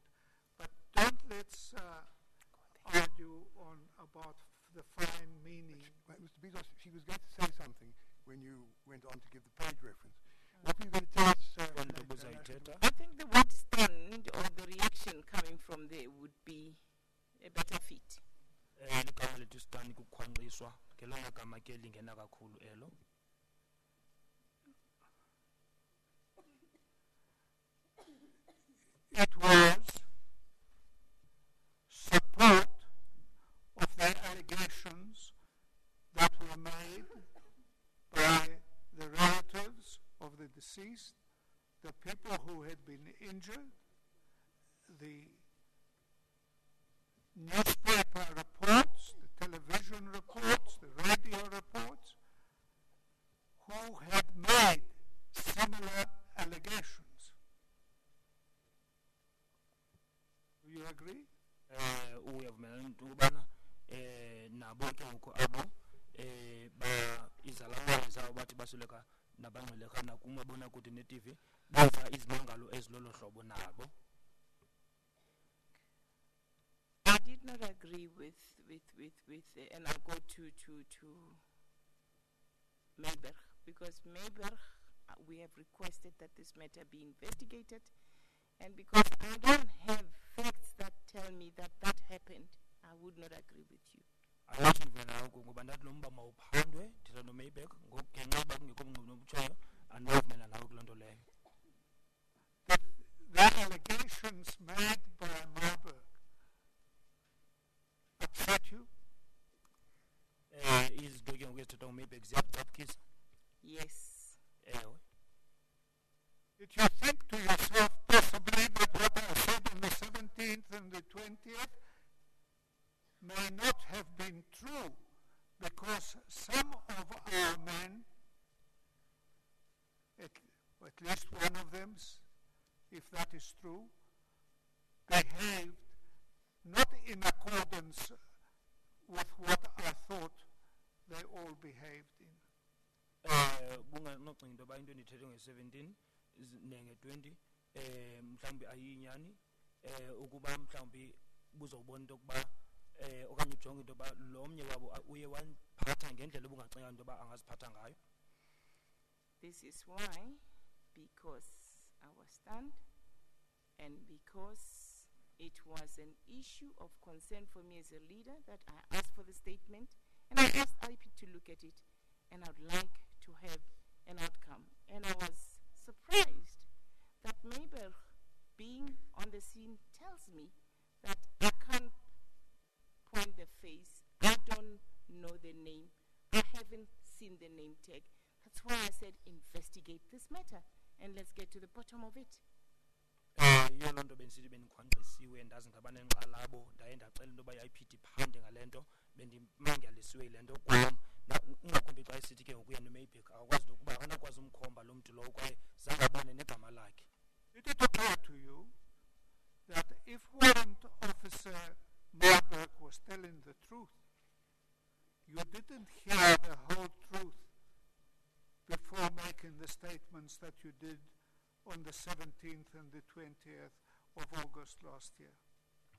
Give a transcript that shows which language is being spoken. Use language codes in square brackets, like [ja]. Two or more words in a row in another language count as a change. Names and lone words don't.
[en] But don't let's argue about the fine meaning. Well, Mr. Bezos, she was going to say something when you went on to give the page reference. What were you going to tell us? I think the word stunned or the reaction coming from there would be a better fit. [xh] Ligama lethu stun kukhwankqiswa ngelona gama ke lingena kakhulu elo. [en] It was support of the allegations that were made by the relatives of the deceased, the people who had been injured, the newspaper reports, the television reports, the radio reports, who had made similar allegations. Do you agree? [xh] Uyavumelana ukubana nabo ke ngoku abo ba izalamane zawo bathi basoleka nabangcweleka nakumabonakude ne-TV benza izimangalo ezilolo hlobo nabo. [en] I did not agree with and I'll go to Mayberg, because Mayberg, we have requested that this matter be investigated, and because I don't have facts that tell me that happened, I would not agree with you. [xh] Ngoba ndathi lo mba mawuphandwe ndithetha noMayberg ngenxa yoba kungekho bungqina obutshoyo andinovumelana nawe kuloo nto leyo. [en] The allegations made by Mayberg upset you? [xh] Izinto ke ngoku ezithethwa nguMayberg ziyakucaphukisa? [en] Yes. [xh] Ewe. [en] Did you think to yourself possibly that what I said on the 17th and the 20th may not have been true, because some of our men, at least one of them, if that is true, behaved not in accordance with what I thought they all behaved in? [xh] Bunganocing into yoba into endithethe nge-17 nenge-20 mhlawumbi ayiyinyani ukuba mhlawumbi buzobona into yokuba okanye ujonge into yoba lo mnye wabo uye waniphatha ngendlela ebungacinga into yoba angaziphatha ngayo. [en] This is why, because I was stunned and because it was an issue of concern for me as a leader, that I asked for the statement and I asked IP to look at it, and I would like to have an outcome. And I was surprised that Mayberg, being on the scene, tells me that I can't point the face, I don't know the name, I haven't seen the name tag. That's why I said investigate this matter and let's get to the bottom of it. [xh] Yiyo loo nto bendisithi bendikhwankqisiwe ndaze ndaba nenkxalabo ndaye ndacela into yoba i-IP iphande ngale nto bendimangalisiwe yile nto kwam ungakumbi xa isithi ke ngoku uyena uMayberg akakwazi nokuba akanakwazi umkhomba lo mntu lowo kwaye zange abone negama lakhe. [en] Did it occur to you that if Warrant Officer Mayberg was telling the truth, you didn't hear the whole truth before making the statements that you did on the 17th and the 20th of August last year?